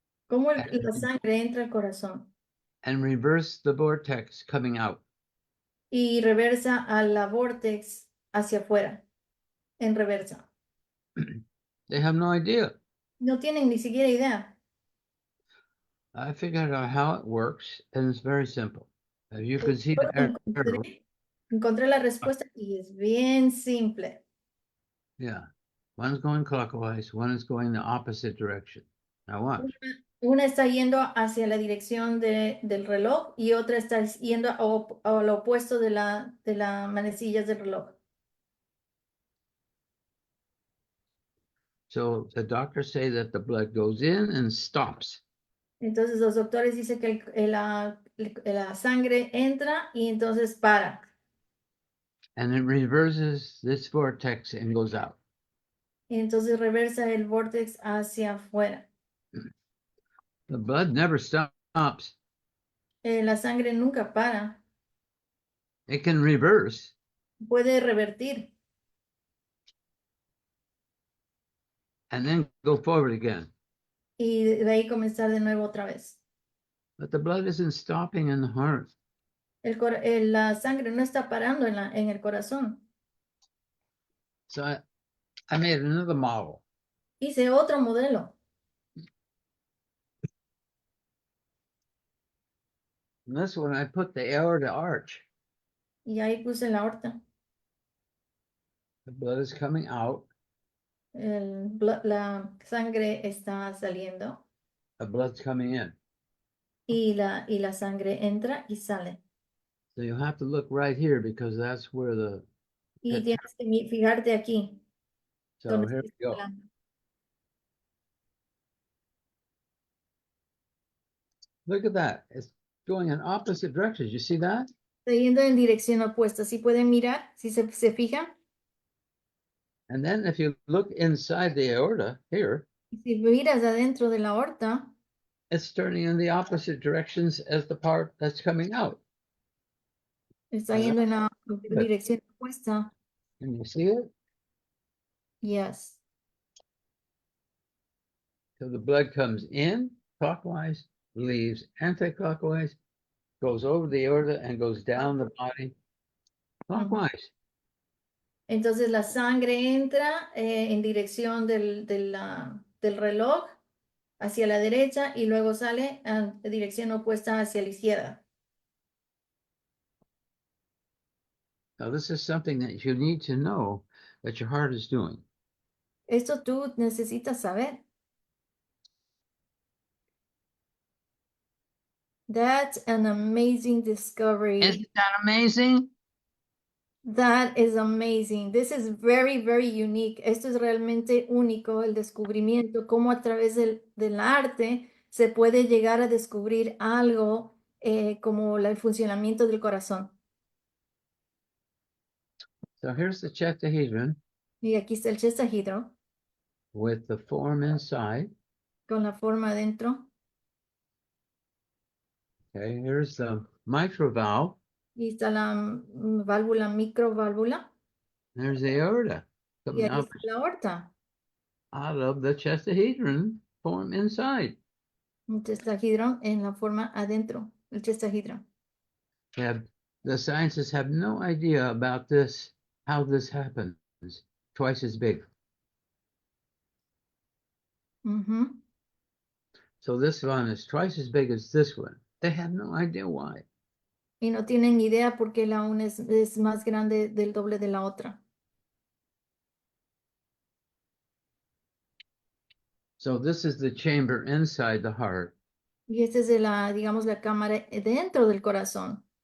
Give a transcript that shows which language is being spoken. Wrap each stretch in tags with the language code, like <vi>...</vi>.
<es>¿Cómo la sangre entra al corazón</es> <en>and reverse the vortex coming out?</en> <es>y reversa a la vortex hacia afuera, en reversa?</es> <en>They have no idea.</en> <es>No tienen ni siquiera idea.</es> <en>I figured out how it works, and it's very simple. You can see</en> <es>Yo</es> <en>the arrow.</en> <es>encontré la respuesta y es bien simple.</es> <en>Yeah. One's going clockwise, one is going the opposite direction. Now watch.</en> <es>Una está yendo hacia la dirección del reloj y otra está yendo a lo opuesto de la manecillas del reloj.</es> <en>So the doctors say that the blood goes in and stops.</en> <es>Entonces los doctores dicen que la sangre entra y entonces para.</es> <en>And it reverses this vortex and goes out.</en> <es>Y entonces reversa el vortex hacia afuera.</es> <en>The blood never stops.</en> <es>La sangre nunca para.</es> <en>It can reverse.</en> <es>Puede revertir</es> <en>And then go forward again.</en> <es>y de ahí comenzar de nuevo otra vez.</es> <en>But the blood isn't stopping in the heart.</en> <es>La sangre no está parando en el corazón.</es> <en>So I made another model.</en> <es>Hice otro modelo.</es> <en>And this one I put the aorta arch.</en> <es>Y ahí puse la aorta.</es> <en>The blood is coming out.</en> <es>La sangre está saliendo</es> <en>The blood's coming in.</en> <es>y la sangre entra y sale.</es> <en>So you have to look right here because that's where the.</en> <es>Y tienes que fijarte aquí.</es> <en>So here we go. Look at that. It's going in opposite directions. You see that?</en> <es>Está yendo en dirección opuesta. ¿Sí pueden mirar? ¿Sí se fijan?</es> <en>And then if you look inside the aorta here,</en> <es>Si miras adentro de la aorta,</es> <en>it's turning in the opposite directions as the part that's coming out.</en> <es>está yendo en la dirección opuesta.</es> <en>Can you see it? Yes. So the blood comes in clockwise, leaves anti-clockwise, goes over the aorta and goes down the body clockwise.</en> <es>Entonces la sangre entra en dirección del reloj hacia la derecha y luego sale en dirección opuesta hacia la izquierda.</es> <en>Now this is something that you need to know that your heart is doing.</en> <es>Esto tú necesitas saber.</es> <en>That's an amazing discovery. Isn't that amazing? That is amazing. This is very, very unique.</en> <es>Esto es realmente único, el descubrimiento, cómo a través del arte se puede llegar a descubrir algo como el funcionamiento del corazón.</es> <en>So here's the tetrahedron</en> <es>Y aquí está el chestahedro</es> <en>with the form inside.</en> <es>con la forma adentro.</es> <en>Okay, here's the mitral valve.</en> <es>Y está la válvula, microválvula.</es> <en>There's the aorta</en> <es>Y</es> <en>coming</en> <es>ahí</es> <en>out,</en> <es>está la aorta.</es> <en>out of the tetrahedron form inside.</en> <es>Un chestahedron en la forma adentro, el chestahedron.</es> <en>The scientists have no idea about this, how this happens. Twice as big. So this one is twice as big as this one. They have no idea why.</en> <es>Y no tienen idea por qué la una es más grande del doble de la otra.</es> <en>So this is the chamber inside the heart.</en> <es>Y esta es digamos, la cámara dentro del corazón.</es>